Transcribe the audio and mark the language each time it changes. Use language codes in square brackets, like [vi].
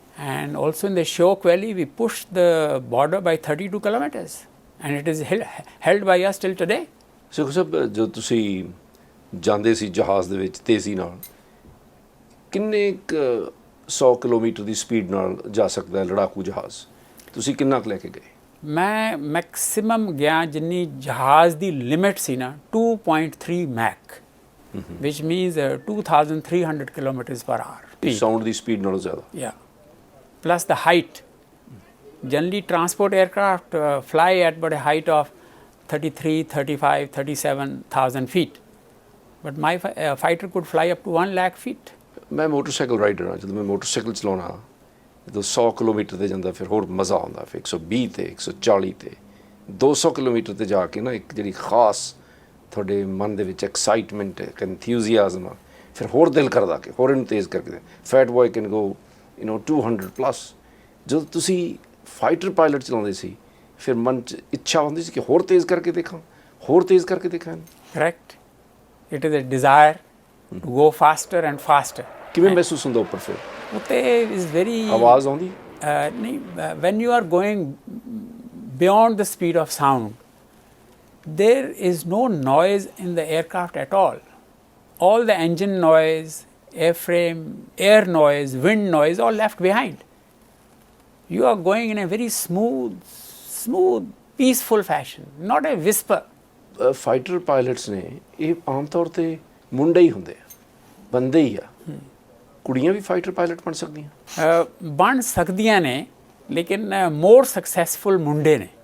[en] And also in the Shyok Valley, we pushed the border by 32 kilometers. And it is held by us till today. [pa] ਸਿੱਖੋ ਸਾਹਿਬ, ਜਦੋਂ ਤੁਸੀਂ ਜਾਂਦੇ ਸੀ ਜਹਾਜ਼ ਦੇ ਵਿੱਚ ਤੇਜ਼ੀ ਨਾਲ, ਕਿੰਨੇ 100 ਕਿਲੋਮੀਟਰ ਦੀ ਸਪੀਡ ਨਾਲ ਜਾ ਸਕਦਾ ਹੈ ਲੜਾਕੂ ਜਹਾਜ਼? ਤੁਸੀਂ ਕਿੰਨਾ ਕੁ ਲੈ ਕੇ ਗਏ? ਮੈਂ ਮੈਕਸਿਮਮ ਗਿਆ ਜਿੰਨੀ ਜਹਾਜ਼ ਦੀ ਲਿਮਿਟ ਸੀ ਨਾ, 2.3 ਮੈਕ, [en] which means 2300 kilometers per hour. [pa] Sound ਦੀ speed ਨਾਲੋਂ ਜ਼ਿਆਦਾ? [en] Yeah. Plus the height. Generally, transport aircraft fly at about a height of 33, 35, 37,000 feet. But my fighter could fly up to 1 lakh feet. [pa] ਮੈਂ motorcycle rider ਹਾਂ। ਜਦੋਂ ਮੈਂ motorcycle ਚਲਾਉਣਾ, ਜਦੋਂ 100 kilometre ਤੇ ਜਾਂਦਾ, ਫਿਰ ਹੋਰ ਮਜ਼ਾ ਆਉਂਦਾ। ਫਿਰ 120 ਤੇ, 140 ਤੇ, 200 ਕਿਲੋਮੀਟਰ ਤੇ ਜਾ ਕੇ ਨਾ ਇੱਕ ਜਿਹੜੀ ਖਾਸ ਤੁਹਾਡੇ ਮਨ ਦੇ ਵਿੱਚ ਐਕਸਾਈਟਮੈਂਟ, ਇੱਕ ਐਨਥੂਸੀਆਜ਼ਮ ਆ, ਫਿਰ ਹੋਰ ਦਿਲ ਕਰਦਾ ਕਿ ਹੋਰ ਇਹਨੂੰ ਤੇਜ਼ ਕਰਕੇ [en] Fat boy can go 200+। [pa] ਜਦੋਂ ਤੁਸੀਂ ਫਾਈਟਰ ਪਾਇਲਟ ਚਲਾਉਂਦੇ ਸੀ ਫਿਰ ਮਨ 'ਚ ਇੱਛਾ ਹੁੰਦੀ ਸੀ ਕਿ ਹੋਰ ਤੇਜ਼ ਕਰਕੇ ਦੇਖਾਂ, ਹੋਰ ਤੇਜ਼ ਕਰਕੇ ਦੇਖਾਂ। [en] Correct. It is a desire to go faster and faster. [pa] ਕਿਵੇਂ ਮਹਿਸੂਸ ਹੁੰਦਾ ਉੱਪਰ ਫਿਰ? [en] ਉੱਤੇ is very [pa] ਆਵਾਜ਼ ਆਉਂਦੀ? ਨਹੀਂ, [en] when you are going beyond the speed of sound, there is no noise in the aircraft at all. All the engine noise, airframe, air noise, wind noise, all left behind. You are going in a very smooth, peaceful fashion, not a whisper. [pa] Fighter pilots ਨੇ ਇਹ ਆਮ ਤੌਰ ਤੇ ਮੁੰਡੇ ਹੀ ਹੁੰਦੇ ਆ, ਬੰਦੇ ਹੀ ਆ। ਕੁੜੀਆਂ ਵੀ ਫਾਈਟਰ ਪਾਇਲਟ ਬਣ ਸਕਦੀਆਂ? ਬਣ ਸਕਦੀਆਂ ਨੇ, ਲੇਕਿਨ ਮੋਰ ਸਕਸੈਸਫੁਲ ਮੁੰਡੇ ਨੇ।